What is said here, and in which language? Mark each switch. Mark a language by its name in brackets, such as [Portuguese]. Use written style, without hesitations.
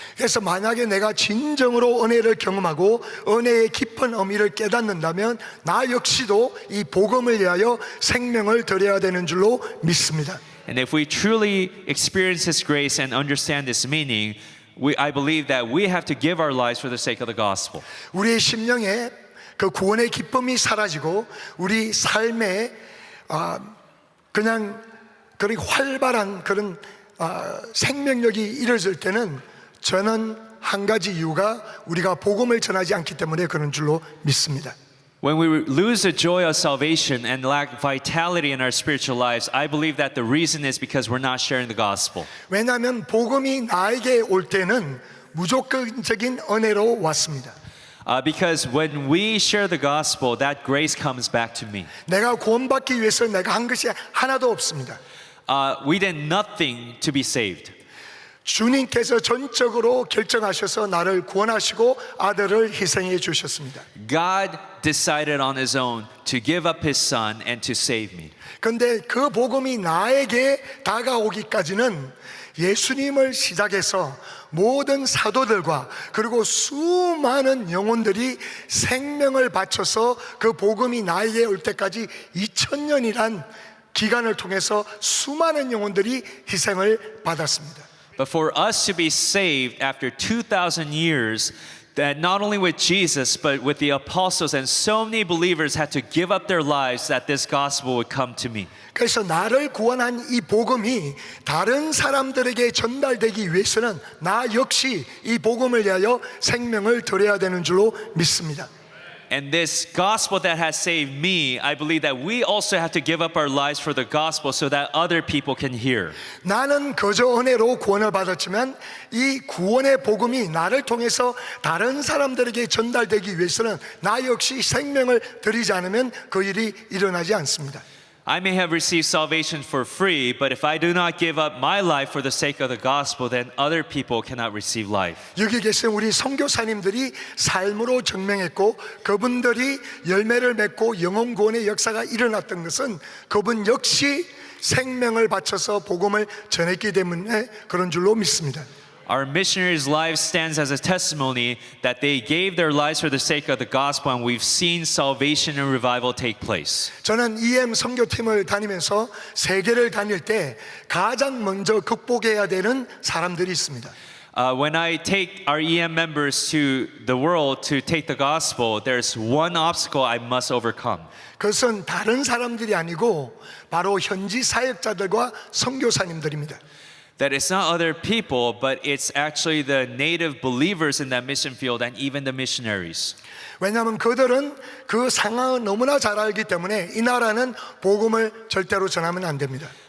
[Korean] 그래서 만약에 내가 진정으로 은혜를 경험하고 은혜의 깊은 의미를 깨닫는다면 나 역시도 이 복음을 위하여 생명을 드려야 되는 줄로 믿습니다. [English] And if we truly experience His grace and understand this meaning, I believe that we have to give our lives for the sake of the gospel. [Korean] 우리의 심령에 그 구원의 기쁨이 사라지고 우리 삶에 그냥 그런 활발한 그런 생명력이 이뤄질 때는 저는 한 가지 이유가 우리가 복음을 전하지 않기 때문에 그런 줄로 믿습니다. [English] When we lose the joy of salvation and lack vitality in our spiritual lives, I believe that the reason is because we're not sharing the gospel. [Korean] 왜냐하면 복음이 나에게 올 때는 무조건적인 은혜로 왔습니다. [English] Because when we share the gospel, that grace comes back to me. [Korean] 내가 구원받기 위해서 내가 한 것이 하나도 없습니다. [English] We did nothing to be saved. [Korean] 주님께서 전적으로 결정하셔서 나를 구원하시고 아들을 희생해 주셨습니다. [English] God decided on His own to give up His Son and to save me. [Korean] 그런데 그 복음이 나에게 다가오기까지는 예수님을 시작해서 모든 사도들과 그리고 수많은 영혼들이 생명을 바쳐서 그 복음이 나에게 올 때까지 2000년이란 기간을 통해서 수많은 영혼들이 희생을 받았습니다. [English] But for us to be saved after 2,000 years, that not only with Jesus, but with the apostles and so many believers had to give up their lives that this gospel would come to me. [Korean] 그래서 나를 구원한 이 복음이 다른 사람들에게 전달되기 위해서는 나 역시 이 복음을 위하여 생명을 드려야 되는 줄로 믿습니다. [English] And this gospel that has saved me, I believe that we also have to give up our lives for the gospel so that other people can hear. [Korean] 나는 그저 은혜로 구원을 받았지만 이 구원의 복음이 나를 통해서 다른 사람들에게 전달되기 위해서는 나 역시 생명을 드리지 않으면 그 일이 일어나지 않습니다. [English] I may have received salvation for free, but if I do not give up my life for the sake of the gospel, then other people cannot receive life. [Korean] 여기 계신 우리 선교사님들이 삶으로 증명했고 그분들이 열매를 맺고 영혼 구원의 역사가 일어났던 것은 그분 역시 생명을 바쳐서 복음을 전했기 때문에 그런 줄로 믿습니다. [English] Our missionaries' lives stands as a testimony that they gave their lives for the sake of the gospel, and we've seen salvation and revival take place. [Korean] 저는 EM 선교팀을 다니면서 세계를 다닐 때 가장 먼저 극복해야 되는 사람들이 있습니다. [English] When I take our EM members to the world to take the gospel, there's one obstacle I must overcome. [Korean] 그것은 다른 사람들이 아니고 바로 현지 사역자들과 선교사님들입니다. [English] That it's not other people, but it's actually the native believers in that mission field and even the missionaries. [Korean] 왜냐하면 그들은 그 상황을 너무나 잘 알기 때문에 이 나라는 복음을 절대로 전하면 안 됩니다.